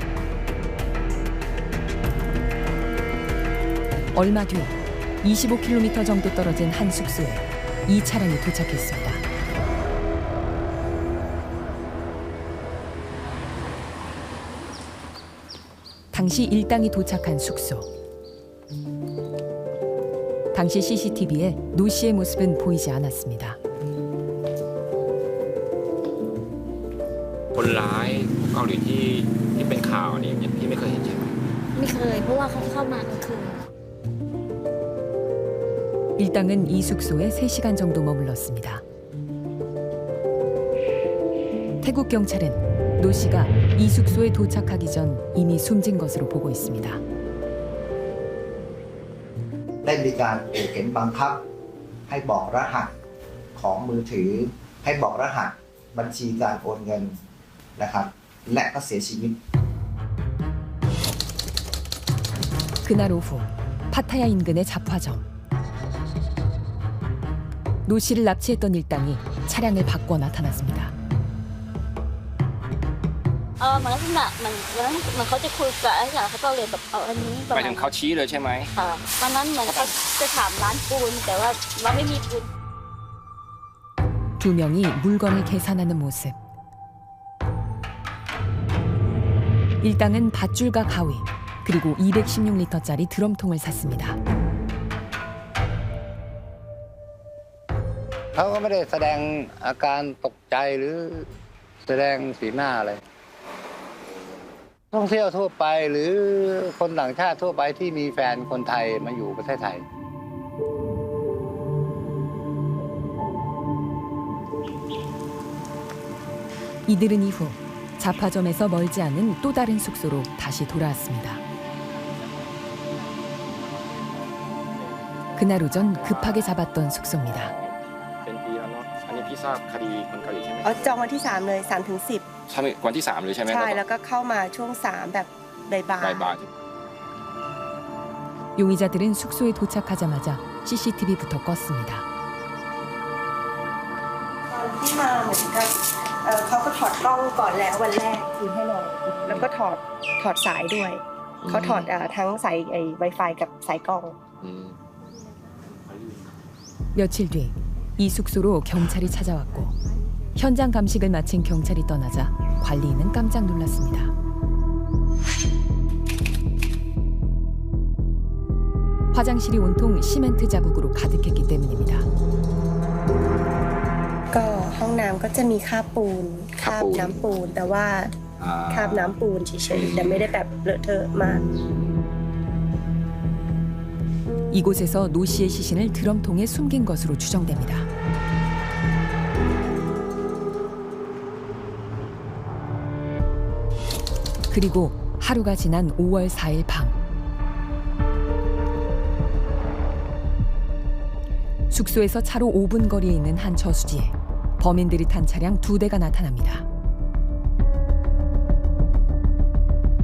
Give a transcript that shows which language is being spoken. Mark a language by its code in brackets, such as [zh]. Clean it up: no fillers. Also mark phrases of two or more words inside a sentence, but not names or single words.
[ko] 얼마 뒤 25km 정도 떨어진 한 숙소에 이 차량이 도착했습니다. 당시 일당이 도착한 숙소. 당시 CCTV에 노 씨의 모습은 보이지 않았습니다. [th] คนร้ายเกาหลีที่เป็นข่าวนี่พี่ไม่เคยเห็นใช่ไหม ไม่เคยเพราะว่าเขาเข้ามากลางคืน [ko] 일당은 이 숙소에 3시간 정도 머물렀습니다. 태국 경찰은 노 씨가 이 숙소에 도착하기 전 이미 숨진 것으로 보고 있습니다. [th] ได้มีการขู่เข็นบังคับให้บอกรหัสของมือถือให้บอกรหัสบัญชีการโอนเงินนะครับและก็เสียชีวิต [ko] 그날 오후 파타야 인근의 잡화점. 노 씨를 납치했던 일당이 차량을 바꿔 나타났습니다. [th] เหมือนลักษณะเหมือนเขาจะคุยกับไอ้อย่างเขาก็เลยแบบเอาอันนี้ หมายถึงเขาชี้เลยใช่ไหม ตอนนั้นเหมือนเขาจะถามร้านปูนแต่ว่าเราไม่มีปูน [ko] 두 명이 물건을 계산하는 모습. 일당은 밧줄과 가위 그리고 216리터짜리 드럼통을 샀습니다. [th] เขาก็ไม่ได้แสดงอาการตกใจหรือแสดงสีหน้าอะไรท่องเที่ยวทั่วไปหรือคนต่างชาติทั่วไปที่มีแฟนคนไทยมาอยู่ประเทศไทย [ko] 이들은 이후 잡화점에서 멀지 않은 또 다른 숙소로 다시 돌아왔습니다. 그날 오전 급하게 잡았던 숙소입니다. [th] เป็นปีแล้วเนาะอันนี้พี่ทราบคดีคนเกาหลีใช่ไหม จองวันที่ 3 เลย 3 ถึง ใช่ไหมวันที่ 3เลยใช่ไหม 10 ใช่แล้วก็เข้ามาช่วง 3 แบบบ่าย บ่าย [ko] 용의자들은 숙소에 도착하자마자 CCTV부터 껐습니다. [th] ตอนที่มาเหมือนกับเขาก็ถอดกล้องก่อนแล้ววันแรกคืนให้เลยแล้วก็ถอดสายด้วยเขาถอดทั้งสายWi-Fiกับสายกล้อง [ko] 며칠 뒤 이 숙소로 경찰이 찾아왔고 현장 감식을 마친 경찰이 떠나자 관리인은 깜짝 놀랐습니다. 화장실이 온통 시멘트 자국으로 가득했기 때문입니다. [th] ก็ห้องน้ำก็จะมีคราบปูนคราบน้ำปูนแต่ว่าคราบน้ำปูนเฉยๆแต่ไม่ได้แบบเลอะเทอะมาก [ko] 이곳에서 노 씨의 시신을 드럼통에 숨긴 것으로 추정됩니다. 그리고 하루가 지난 5월 4일 밤 숙소에서 차로 5분 거리에 있는 한 저수지에 범인들이 탄 차량 2대가 나타납니다.